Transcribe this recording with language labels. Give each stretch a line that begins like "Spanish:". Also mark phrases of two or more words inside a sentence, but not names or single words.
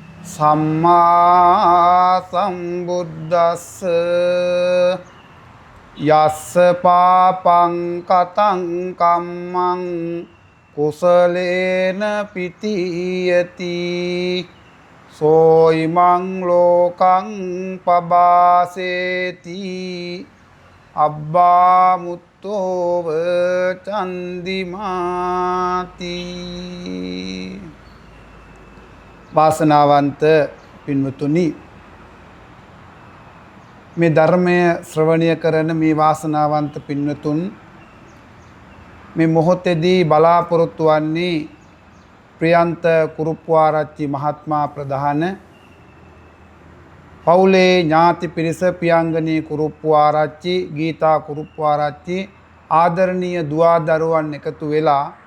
Pali: සම්මා සම්බුද්දස්ස යස්ස පාපං කතං කම්මං කුසලේන පිතියති සෝයිමං ලෝකං පබාසේති අබ්බා මුත්තෝව චන්දිමාති.
Sinhala: වාසනාවන්ත පින්වතුනි, මේ ධර්මය ශ්‍රවණය කරන මේ වාසනාවන්ත පින්වතුන් මේ මොහොතේදී බලාපොරොත්තු වන්නේ ප්‍රියන්ත කුරුප්පුආරච්චි මහත්මයා ප්‍රධාන පවුලේ ඥාති පිරිස පියංගනී කුරුප්පුආරච්චි, ගීතා කුරුප්පුආරච්චි ආදරණීය දුවා දරුවන් එකතු වෙලා